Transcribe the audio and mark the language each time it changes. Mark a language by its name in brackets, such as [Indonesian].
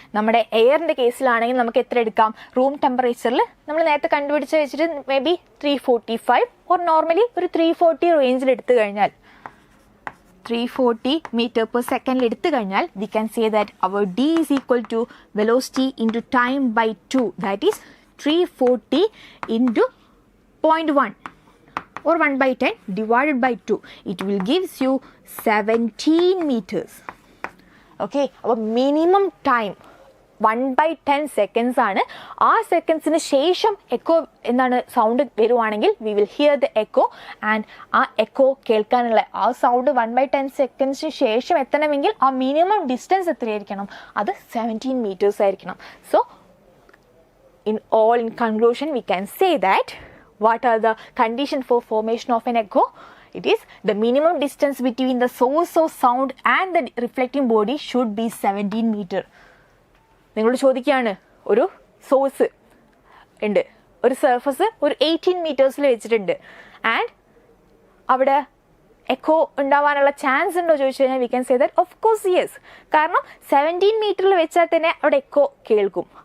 [Malayalam] നമ്മുടെ എയറിൻ്റെ കേസിലാണെങ്കിൽ നമുക്ക് എത്ര എടുക്കാം? റൂം ടെമ്പറേച്ചറിൽ നമ്മൾ നേരത്തെ കണ്ടുപിടിച്ച് വെച്ചിട്ട് മേ ബി 345 ഓർ നോർമലി ഒരു 340 റേഞ്ചിൽ എടുത്തു കഴിഞ്ഞാൽ 340 മീറ്റർ പെർ സെക്കൻഡിൽ എടുത്തു കഴിഞ്ഞാൽ [English] we can say that അവർ d is equal to velocity into time by 2, [Malayalam] that is 340 into 0.1 or 1/10 divided by 2. [English] It will gives you 17 meters. [Malayalam] Okay, അപ്പോൾ minimum time 1/10 seconds ആണ്. ആ സെക്കൻഡ്സിന് ശേഷം എക്കോ എന്താണ് sound വരുവാണെങ്കിൽ [English] we will hear the echo [Malayalam] and ആ echo കേൾക്കാനുള്ള ആ sound 1/10 സെക്കൻഡ്സിന് ശേഷം എത്തണമെങ്കിൽ ആ മിനിമം ഡിസ്റ്റൻസ് എത്രയായിരിക്കണം? അത് 17 മീറ്റേഴ്സ് ആയിരിക്കണം. So [English] in conclusion, we can say that what are the conditions for formation of an echo? It is the minimum distance between the source of sound and the reflecting body should be 17 meter. [Malayalam] നിങ്ങളോട് ചോദിക്കുകയാണ്, ഒരു source ഉണ്ട്, ഒരു surface ഒരു 18 മീറ്റേഴ്സിൽ വെച്ചിട്ടുണ്ട്, and അവിടെ echo ഉണ്ടാവാനുള്ള chance ഉണ്ടോ ചോദിച്ചു കഴിഞ്ഞാൽ [English] We can say that of course yes. [Malayalam] കാരണം 17 മീറ്ററിൽ വെച്ചാൽ തന്നെ അവിടെ എക്കോ കേൾക്കും.